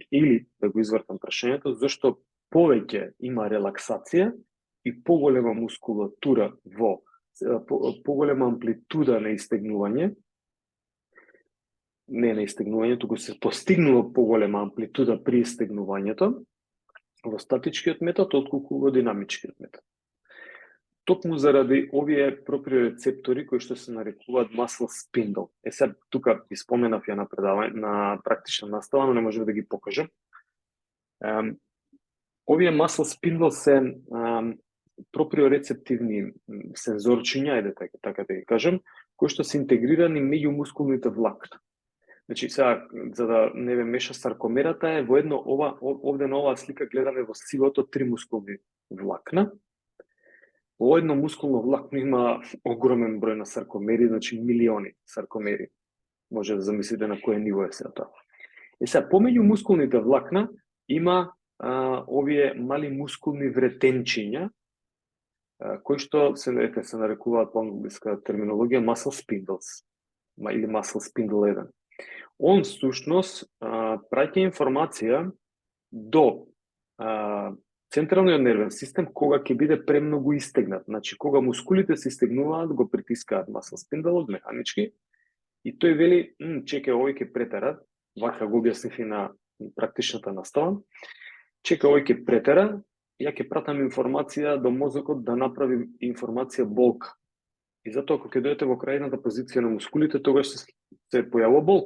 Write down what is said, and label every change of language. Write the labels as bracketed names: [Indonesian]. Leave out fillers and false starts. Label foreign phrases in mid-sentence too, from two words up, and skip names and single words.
[Macedonian] Или, да го извртам прашањето, зошто повеќе има релаксација и поголема мускулатура поголема амплитуда на истегнување, не на истегнувањето, туку се постигнува поголема амплитуда при истегнувањето во статичкиот метод отколку во динамичкиот метод. Токму заради овие проприорецептори кои што се нарекуваат [English] muscle spindle. [Macedonian] Сега тука ги споменав ја на предавање, на практична настава, но не можев да ги покажам. Овие [English] muscle spindle [Macedonian] се проприорецептивни сензорчиња, ајде така да ги кажам, кои што се интегрирани меѓу мускулните влакна. Значи, сега, за да не ве меша саркомерата е во овде на оваа слика гледаме во сивото 3 мускулни влакна. Во едно мускулно влакно има огромен број на саркомери, значи милиони саркомери. Може да замислите на кое ниво е сега тоа. Сега, помеѓу мускулните влакна има овие мали мускулни вретенчиња, кои што се нарекуваат по англиска терминологија [English] muscle spindles, [Macedonian] или [English] muscle spindle [Macedonian] 1. Он всушност праќа информација до централниот нервен систем кога ќе биде премногу истегнат. Значи, кога мускулите се истегнуваат, го притискаат [English] muscle spindle [Macedonian] механички и тој вели, чекај, овој ќе претера, вака го објаснив и на практичната настава, чекај, овој ќе претера, ја ќе пратам информација до мозокот да направи информација болка. И затоа, кога ќе дојдете во крајната позиција на мускулите, тогаш се појавува болка.